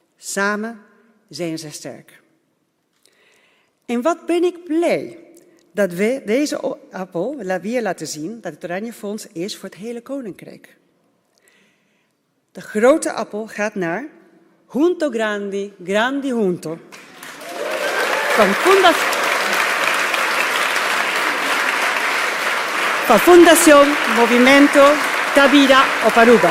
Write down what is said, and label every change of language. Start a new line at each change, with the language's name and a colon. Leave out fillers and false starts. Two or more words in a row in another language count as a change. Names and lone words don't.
Dutch: Samen zijn ze sterk. En wat ben ik blij dat we deze appel weer laten zien dat het Oranje Fonds is voor het hele Koninkrijk. De grote appel gaat naar Junto Grandi, Grandi Junto. Van Fundación Movimiento da Vida op Aruba.